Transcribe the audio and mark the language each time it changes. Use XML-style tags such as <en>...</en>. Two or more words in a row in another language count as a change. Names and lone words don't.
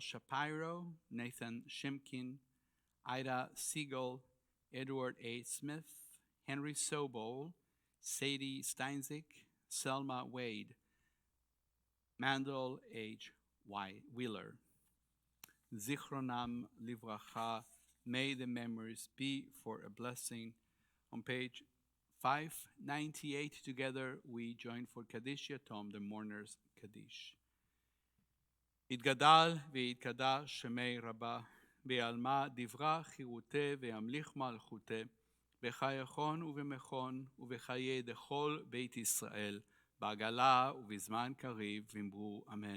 <en>Shapiro, Nathan Shimkin, Ida Siegel, Edward A. Smith, Henry Sobol, Sadie Steinzik, Selma Wade, Mandel H. Wheeler.</en> <he>זכרונם לברכה,</he> <en>may the memories be for a blessing. On page 598, together we join for Kaddish Yatom, the mourners' Kaddish.</en> <arc>יתגדל ויתקדש שמי רבה, בעלמא דברה חירותי וימליך מלכותי, בחייכון ובמכון ובחיי דכל בית ישראל, בעגלה ובזמן קריב ואמרו אמן.</arc>